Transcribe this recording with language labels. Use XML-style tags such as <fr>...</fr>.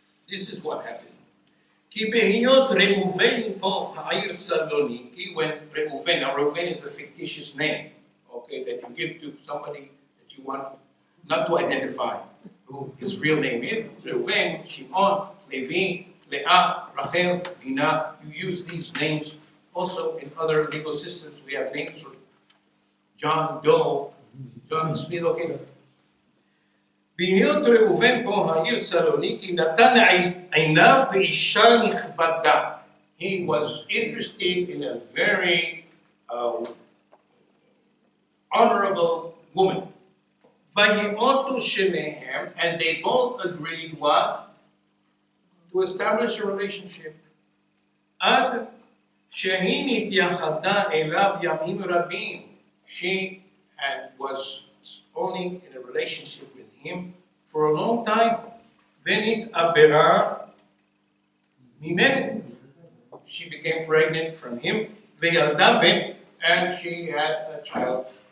<en>This is what happened.</en> <he>Ki behiyot Reuven po ha'ir Saloniki,</he> <en>when Reuven, now Reuven is a fictitious name, okay, that you give to somebody that you want not to identify who his real name is. Reuven, Shimon, Levi, Leah, Rachel, Dinah. You use these names also in other legal systems. We have names for John Doe, John Smith, okay.</en> <he>בהיות ראובן פה העיר סלוניקי נתן עיניו באישה נכבדה.</he> <en>He was interested in a very honorable woman.</en> <he>ויאותו שניהם,</he> <en>and they both agreed what? To establish a relationship.</en> <he>עד שהיא נתייחדה אליו ימים רבים.</he> <en>She was only in a relationship with him for a long time.</en> <he>ונתעברה ממנו.</he> <en>She became pregnant from him.</en> <he>וילדה בן,</he> <en>and she had a child.</en>